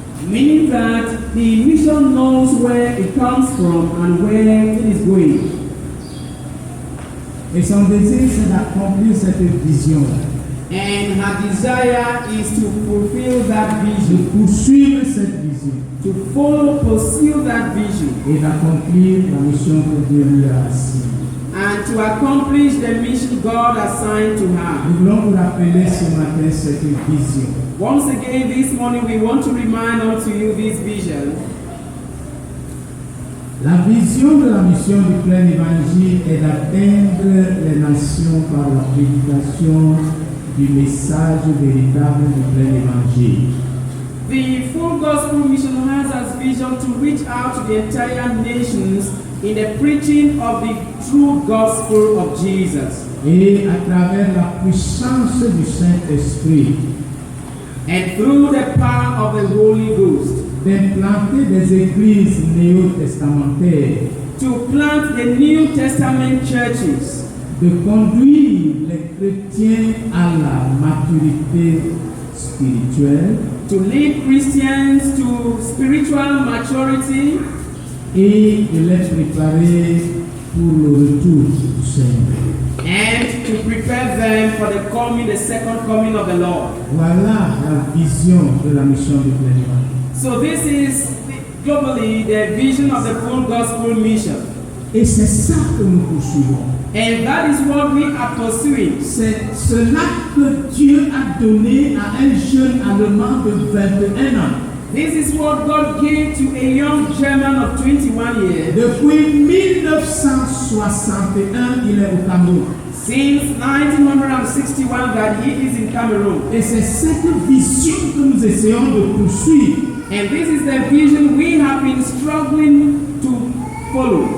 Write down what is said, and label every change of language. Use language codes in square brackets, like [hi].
[en] Meaning that the mission knows where it comes from and where it is going. [fr] Et son désir, c'est d'accomplir cette vision-là, [en] And her desire is to fulfill that [fr] de [en] vision, [fr] poursuivre cette vision [en] to pursue that vision, [fr] et d'accomplir la mission que Dieu lui a assignée. [en] and to accomplish the mission God assigned to her. [fr] Nous voulons vous rappeler ce matin cette vision. [en] Once again this morning we want to remind unto you this vision. [fr] La vision de la mission du plein évangile est d'atteindre les nations par la prédication du message véritable du plein évangile. [en] The full gospel mission has as vision to reach out to the entire nations in the preaching of the true gospel of Jesus. [fr] Et à travers la puissance du Saint-Esprit, [en] And through the power of the Holy Ghost, [fr] d'implanter des églises néo-testamentaires, [en] to plant the New Testament churches, [fr] de conduire les chrétiens à la maturité spirituelle [en] to lead Christians to spiritual maturity, [fr] et de les préparer pour le retour du Seigneur. [en] and to prepare them for the second coming of the Lord. [fr] Voilà la vision de la mission du plein évangile. [en] So this is globally the vision of the full gospel mission. [fr] Et c'est ça que nous poursuivons. [en] And that is what we are pursuing. [fr] C'est cela que Dieu a donné à un jeune Allemand de 21 ans. [en] This is what God gave to a young German of 21 years. [fr] Depuis 1961, il est au Cameroun. [en] Since 1961 that he is in Cameroon. [fr] Et c'est cette vision que nous essayons de poursuivre. [en] And this is the vision we have been struggling to follow.